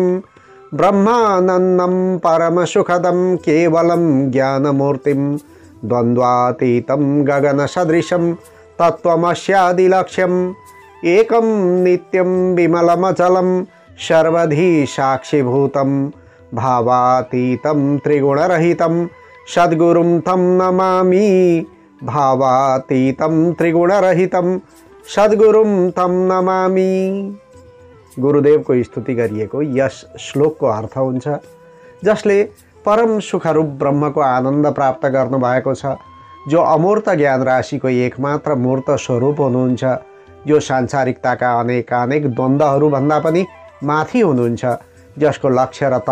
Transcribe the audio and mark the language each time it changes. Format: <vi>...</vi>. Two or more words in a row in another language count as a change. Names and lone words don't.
<sa>ब्रह्मानन्दं परमसुखदं केवलं ज्ञानमूर्तिं द्वन्द्वातीतं गगनसदृशं तत्त्वमस्यादिलक्ष्यम् एकं नित्यं विमलमचलं सर्वधी साक्षिभूतं भावातीतं त्रिगुणरहितं सद्गुरुं तं नमामि। भावातीतं त्रिगुणरहितं सद्गुरुं तं नमामि।</sa> <ne>गुरुदेवको स्तुति गरिएको यस श्लोकको अर्थ हुन्छ जसले परम सुखरूप ब्रह्मको आनन्द प्राप्त गर्नुभएको छ, जो अमूर्त ज्ञान राशिको एकमात्र मूर्त स्वरूप हुनुहुन्छ, जो सांसारिकताका अनेक द्वन्द्वहरूभन्दा पनि माथि हुनुहुन्छ, जसको लक्ष्य र</ne>